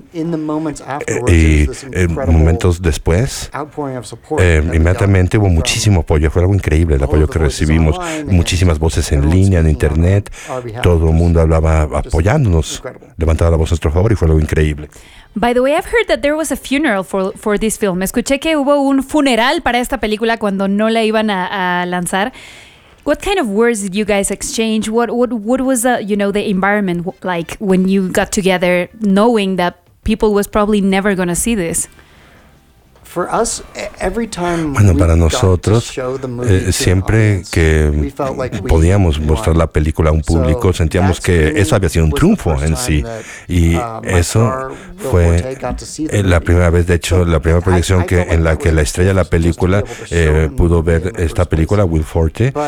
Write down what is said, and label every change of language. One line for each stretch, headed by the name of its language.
Spanish: Y momentos después, inmediatamente hubo muchísimo apoyo. Fue algo increíble el apoyo que recibimos. Muchísimas voces en línea, en internet. Todo el mundo hablaba apoyándonos, levantaba la voz a nuestro favor, y fue algo increíble.
English: By the way, I've heard that there was a funeral for this film.
Spanish: Escuché que hubo un funeral para esta película cuando no la iban a lanzar.
English: What kind of words did you guys exchange? What was the environment like when you got together, knowing that people was probably never going to see this? For us, every time
Spanish: para nosotros, siempre que podíamos mostrar la película a un público, sentíamos que eso había sido un triunfo en sí. Y eso fue la primera vez, de hecho, la primera proyección en la que la estrella de la película pudo ver esta película, Will Forte.